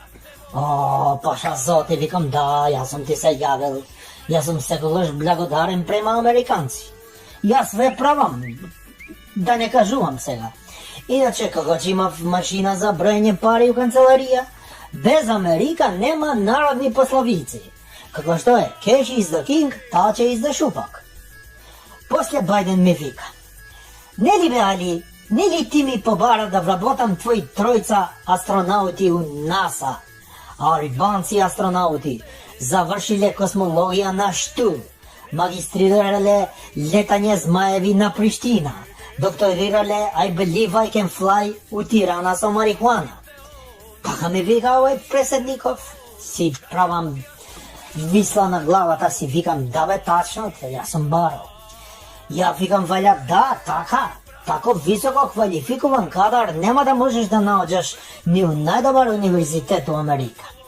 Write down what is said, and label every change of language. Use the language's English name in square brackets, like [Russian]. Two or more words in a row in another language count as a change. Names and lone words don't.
[Macedonian] Паша Зоти, викам да, јас сум ти се јавил. Јас сум секогаш благодарен према американци. Јас ве правам, да не кажувам сега. Иначе, како че имав машина за броење пари у канцеларија, без Америка нема народни пословици. Како што е, [English] cash is the king, touch is the шупак. [Macedonian] После Бајден ми вика, нели бе Али, нели ти ми побара да вработам твои тројца астронаути у НАСА? Албанци астронаути завршиле космологија на Шту, магистрирале летање змаеви на Приштина, докторирале I believe I can fly у Тирана со марихуана. Така ми вика овој преседников, си правам мисла на главата, си викам да бе тачно, јас сум барал. Ја викам валја да, така, тако високо квалификуван кадар нема да можеш да наоѓаш ни у најдобар универзитет у Америка.